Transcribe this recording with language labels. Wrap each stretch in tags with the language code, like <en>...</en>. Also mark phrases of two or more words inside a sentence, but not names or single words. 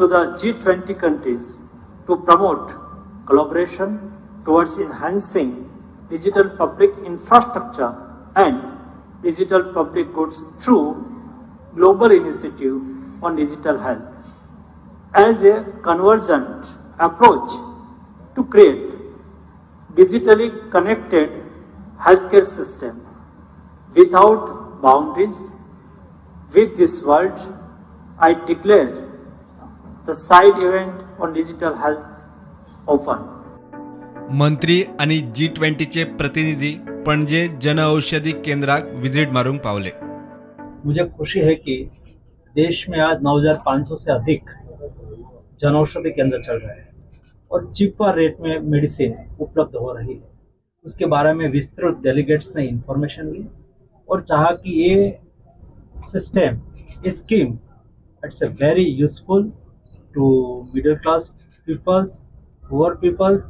<en>the G20 countries to promote collaboration towards enhancing digital public infrastructure and digital public goods through global initiative on digital health as a convergent approach to create digitally connected healthcare system without boundaries. With this word, I declare the side event on digital health open.</en> <kok>मंत्री आणि G20चे प्रतिनिधी पणजे जनऔषधी केंद्रात विजिट मारून पावले.</kok> <hi>मुझे खुशी है कि देश में आज 9,500 से अधिक जनऔषधि केंद्र चल रहे हैं और</hi> <en>cheaper rate</en> <hi>में मेडिसिन उपलब्ध हो रही है. उसके बारे में विस्तृत डेलीगेट्स ने इंफॉर्मेशन ली और चाहा कि ये सिस्टम, ये स्कीम,</hi> <en>it's a very useful to middle class peoples, poor peoples.</en>